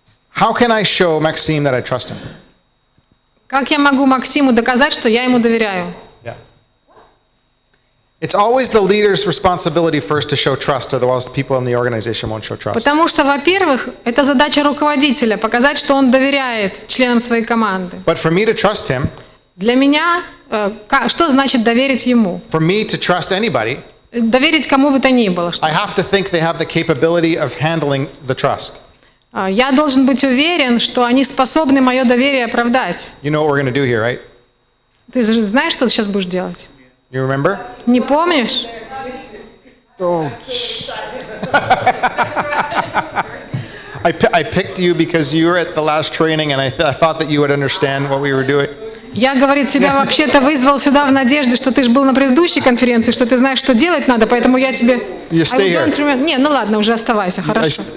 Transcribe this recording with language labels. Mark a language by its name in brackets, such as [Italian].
[English] How can I show Maxime that I trust him? [Russian] Как я могу Максиму доказать, что я ему доверяю? [English] Yeah. It's always the leader's responsibility first to show trust, otherwise the people in the organization won't show trust. [Russian] Потому что, во-первых, это задача руководителя показать, что он доверяет членам своей команды. [English] But for me to trust him, [Russian] Для меня, что значит доверить ему? [English] for me to trust anybody, [Russian] Доверить кому бы то ни было. [English] I have to think they have the capability of handling the trust. [Russian] Я должен быть уверен, что они способны мое доверие оправдать. [English] You know what we're going to do here, right? [Russian] Ты же знаешь, что ты сейчас будешь делать? [English] You remember? [Russian] Не помнишь? [English] Oh, I picked you because you were at the last training, and I thought that you would understand what we were doing. [Russian] Я, говорит, тебя вообще-то вызвал сюда в надежде, что ты же был на предыдущей конференции, что ты знаешь, что делать надо, поэтому я тебе... [English] You stay here. [Russian] Не, ну ладно, уже оставайся, хорошо.